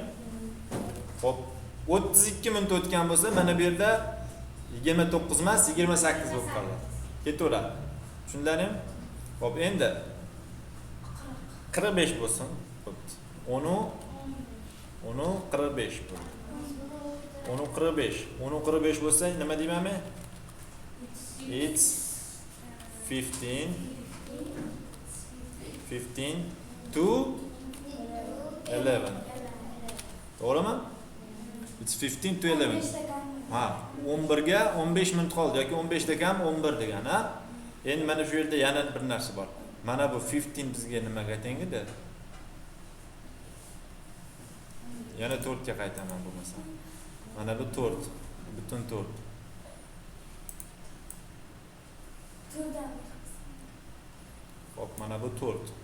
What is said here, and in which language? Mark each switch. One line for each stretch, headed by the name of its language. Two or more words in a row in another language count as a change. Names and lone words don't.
Uzbek: Xo'p, 32 minut o'tgan bo'lsa, mana bu yerda 29 emas, 28 bo'lib qoladi. Ketaveradi. Tushunlaring? Xo'p, endi 45 bo'lsin. 10 45 bo'ldi. 10 45. 10 45 bo'lsa nima deyman men?
English: It's 15 to 11. To'g'rimi? It's 15 to 11.
Uzbek: Ha, 11 ga 15 minut qoldi yoki 15 dakam 11 degan, ha? Endi mana shu yerda yana bir narsa bor. Mana bu 15 bizga nimaga tengidi? Yana 4 ga qaytaman bo'lmasa. Mana bu 4, butun 4. Hop, mana bu 4.